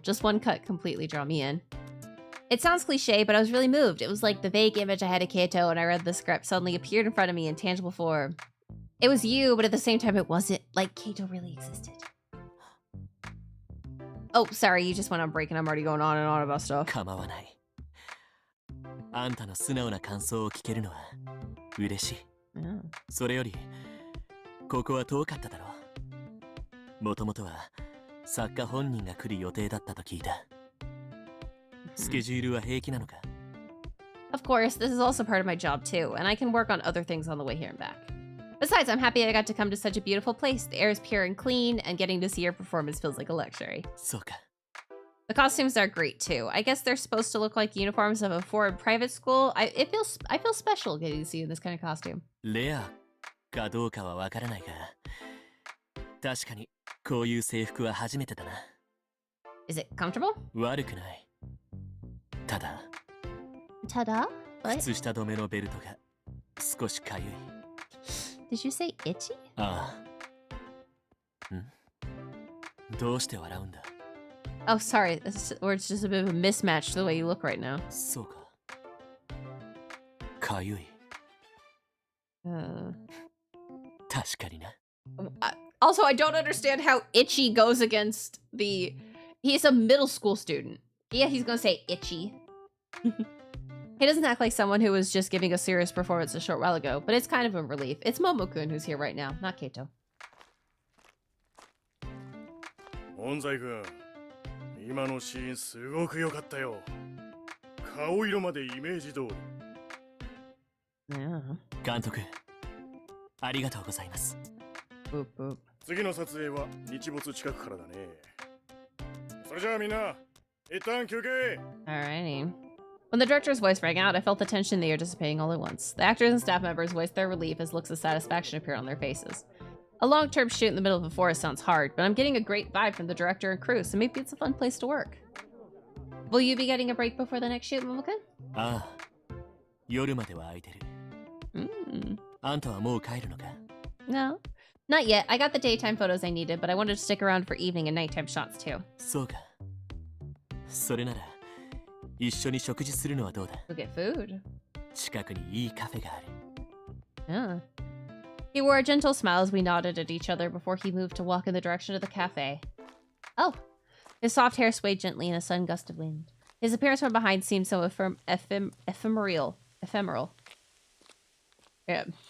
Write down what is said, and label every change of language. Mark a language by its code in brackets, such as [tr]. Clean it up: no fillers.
[en] Just one cut completely drew me in. It sounds cliche, but I was really moved. It was like the vague image I had of Keito when I read the script suddenly appeared in front of me in tangible form. It was you, but at the same time it wasn't, like Keito really existed. Oh, sorry, you just went on break and I'm already going on and on about stuff. [ja] 構わない。あんたの素直な感想を聞けるのは嬉しい。それより、ここは遠かっただろう。もともとは作家本人が来る予定だったと聞いた。スケジュールは平気なのか? [en] Of course, this is also part of my job too, and I can work on other things on the way here and back. Besides, I'm happy I got to come to such a beautiful place. The air is pure and clean, and getting to see your performance feels like a luxury. [ja] そうか。 [en] The costumes are great too. I guess they're supposed to look like uniforms of a foreign private school. I feel special getting to see you in this kind of costume. [ja] レアかどうかはわからないが、確かにこういう制服は初めてだな。 [en] Is it comfortable? [ja] 悪くない。ただ、靴下止めのベルトが少しかゆい。 [en] Did you say itchy? [ja] ああ。どうして笑うんだ? [en] Oh, sorry. Or it's just a bit of a mismatch to the way you look right now. [ja] そうか。かゆい。確かにな。 [en] Also, I don't understand how itchy goes against the... He's a middle school student. Yeah, he's gonna say itchy. He doesn't act like someone who was just giving a serious performance a short while ago, but it's kind of a relief. It's Momo-kun who's here right now, not Kaito. [ja] 音材君、今のシーンすごく良かったよ。顔色までイメージ通り。監督、ありがとうございます。次の撮影は日没近くからだね。それじゃあみんな、一旦休憩。 [en] Alrighty. When the director's voice rang out, I felt the tension in the air dissipating all at once. The actors and staff members voiced their relief as looks of satisfaction appeared on their faces. A long-term shoot in the middle of a forest sounds hard, but I'm getting a great vibe from the director and crew, so maybe it's a fun place to work. Will you be getting a break before the next shoot, Momo-kun? [ja] ああ、夜までは空いてる。あんたはもう帰るのか? [en] No, not yet. I got the daytime photos I needed, but I wanted to stick around for evening and nighttime shots too. [ja] そうか。それなら一緒に食事するのはどうだ? [en] We'll get food. [ja] 近くにいいカフェがある。 [en] Yeah. He wore a gentle smile as we nodded at each other before he moved to walk in the direction of the cafe. Oh. His soft hair swayed gently in a sudden gust of wind. His appearance from behind seemed so ephemeral. Yeah.